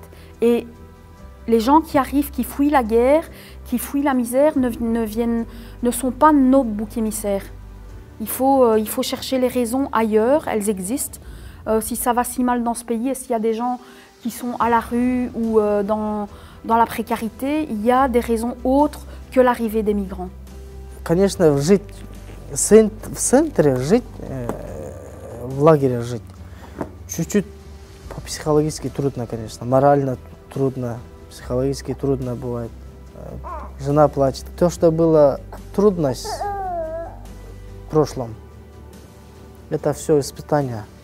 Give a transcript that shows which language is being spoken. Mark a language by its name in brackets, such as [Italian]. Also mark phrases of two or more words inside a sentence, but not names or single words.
[French] Et les gens qui arrivent, qui fuient la guerre, qui fuient la misère, ne sont pas nos boucs émissaires. Il faut chercher les raisons ailleurs, elles existent. Si ça va si mal dans ce pays et s'il y a des gens qui sont à la rue ou dans la précarité, il y a des raisons autres que l'arrivée des migrants. [Russian] Конечно, жить в центре, жить в лагере, жить чуть-чуть по-психологически трудно, конечно. Морально трудно, психологически трудно бывает. Жена плачет. То, что было трудность в прошлом, это все испытания.